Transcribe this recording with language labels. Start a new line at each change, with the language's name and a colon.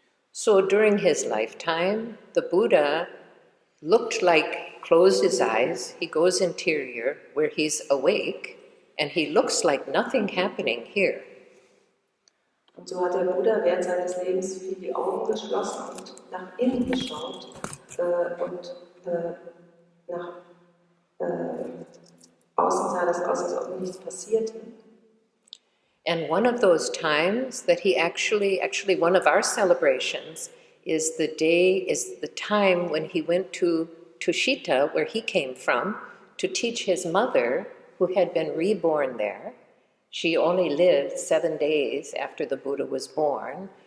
English: So during his lifetime, the Buddha looked like, closed his eyes, he goes interior where he's awake, and he looks like nothing happening here.
German: Und so hat der Buddha während seines Lebens viel die Augen geschlossen und nach innen geschaut und nach außen sah das aus, als ob nichts passierte.
English: And one of those times that he actually one of our celebrations is the time when he went to Tushita, where he came from, to teach his mother, who had been reborn there. She only lived 7 days after the Buddha was born.